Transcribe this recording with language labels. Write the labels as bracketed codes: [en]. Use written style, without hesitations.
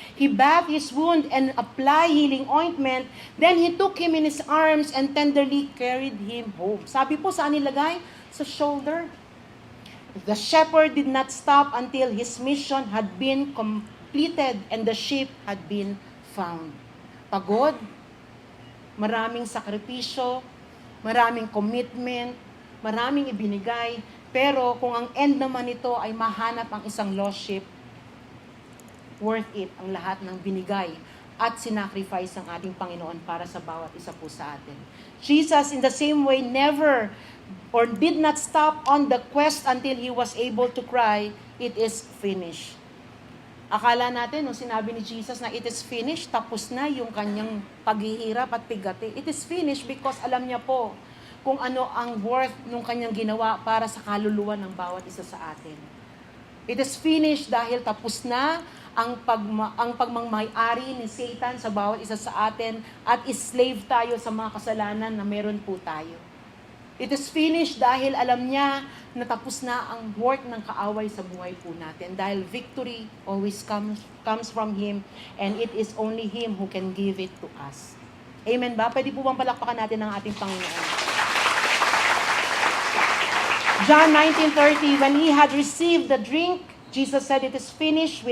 [en] He bathed his wound and applied healing ointment. Then he took him in his arms and tenderly carried him home. [tl] Sabi po, saan nilagay? Sa shoulder. [en] The shepherd did not stop until his mission had been completed and the sheep had been found. [tl] Pagod, maraming sakripisyo, maraming commitment, maraming ibinigay, pero kung ang end naman nito ay mahanap ang isang lost sheep, worth it ang lahat ng binigay at sinacrifice ng ating Panginoon para sa bawat isa po sa atin. [en] Jesus, in the same way, never or did not stop on the quest until He was able to cry, "It is finished." [tl] Akala natin, nung sinabi ni Jesus na [en] it is finished, [tl] tapos na yung kanyang paghihirap at pigati. [en] It is finished because [tl] alam niya po kung ano ang worth nung kanyang ginawa para sa kaluluwa ng bawat isa sa atin. [en] It is finished [tl] dahil tapos na ang pagmamay-ari ni Satan sa bawat isa sa atin at slave tayo sa mga kasalanan na meron po tayo. [en] It is finished [tl] dahil alam niya na tapos na ang work ng kaaway sa buhay po natin. [en] Dahil victory always comes from Him and it is only Him who can give it to us. Amen ba? [tl] Pwede po bang palakpakan natin ang ating Panginoon? [en] John 19:30, when He had received the drink, Jesus said, "It is finished."